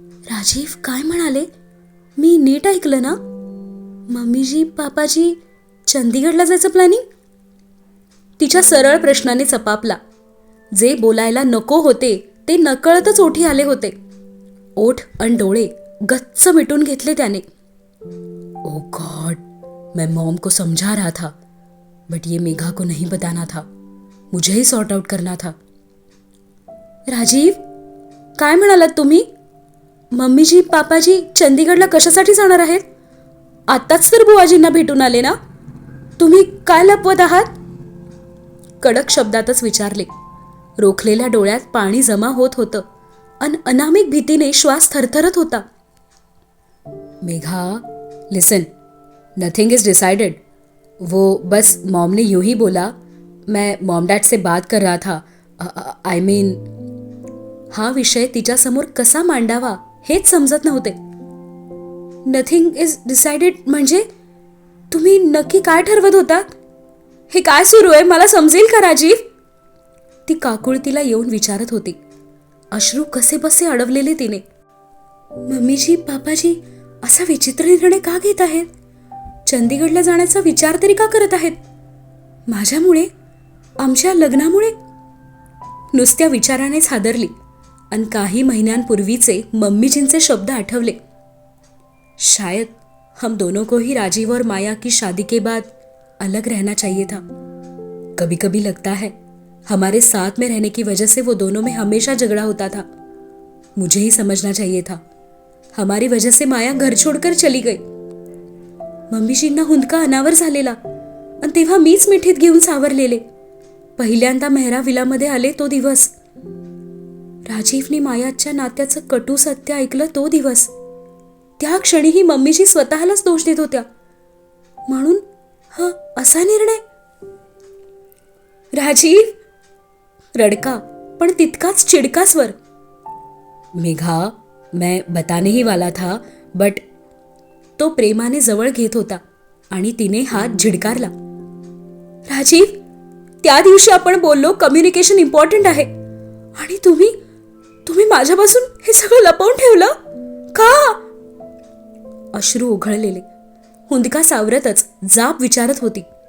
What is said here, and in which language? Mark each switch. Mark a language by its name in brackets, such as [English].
[Marathi] राजीव काय म्हणाले? मी नीट ऐकलं ना? मम्मीजी पापाजी चंदीगडला जायचं प्लॅनिंग? तिच्या सरळ प्रश्नाने चपापला. जे बोलायला नको होते ते नकळतच ओठी आले होते. ओठ अन डोळे गच्च मिटून घेतले त्याने. [English] oh God, [Hindi] मैं मॉम को समझा रहा था, बट ये मेघा को नहीं बताना था. मुझे ही सॉर्ट आउट करना था. [Marathi] राजीव, काय म्हणालात तुम्ही? मम्मीजी पापाजी चंदीगडला कशासाठी जाणार आहेत? आत्ताच तर बुवाजींना भेटून आले ना. तुम्ही काय लपवत आहात? कडक शब्दातच विचारले. रोखलेल्या डोळ्यात पाणी जमा होत होतं अन अनामिक भीतीने श्वास थरथरत होता. [English] Megha, listen, nothing is decided. [Hindi] वो बस मॉम ने यूं ही बोला. मैं मॉम डैड से बात कर रहा था. [English] I mean. [Marathi] हा विषय तिच्यासमोर कसा मांडावा हेच समजत नव्हते. [English] nothing is decided [Marathi] म्हणजे? तुम्ही नक्की काय ठरवत होता? हे काय सुरू आहे मला समजेल का राजीव? ती काकुळतीला येऊन विचारत होती. अश्रू कसे बसे अडवलेले तिने. मम्मीजी पापाजी असा विचित्र निर्णय का घेत आहेत? चंदीगडला जाण्याचा विचार तरी का करत आहेत? माझ्यामुळे? आमच्या लग्नामुळे? नुसत्या विचारानेच हादरली आणि काही महिन्यांपूर्वीचे मम्मीजींचे शब्द आठवले. [Hindi] शायद हम दोनों को ही राजीव और माया की शादी के बाद अलग रहना चाहिए था. कभी कभी लगता है हमारे साथ में रहने की वजह से वो दोनों में हमेशा झगड़ा होता था. मुझे ही समझना चाहिए था. हमारी वजह से माया घर छोड़कर चली गई. [Marathi] मम्मीजींना हुंदका अनावर झालेला आणि तेव्हा मीच मिठीत घेऊन सावरलेले. पहिल्यांदा मेहरा विलामध्ये आले तो दिवस. राजीवने मायाच्या नात्याचं कटू सत्य ऐकलं तो दिवस. त्या क्षणीही मम्मीजी स्वतःलाच दोष देत होत्या. म्हणून हा असा निर्णय. राजीव, रडका पण तितकाच चिडका स्वर. [Hindi] मेघा, मैं बताने ही वाला था बट. [Marathi] तो प्रेमाने जवळ घेत होता आणि तिने हात झिडकारला. राजीव, त्या दिवशी आपण बोललो कम्युनिकेशन इम्पॉर्टंट आहे आणि तुम्ही माझ्यापासून हे सगळं लपवून ठेवलं का? अश्रू ओघळलेले, हुंदका सावरतच जाब विचारत होती.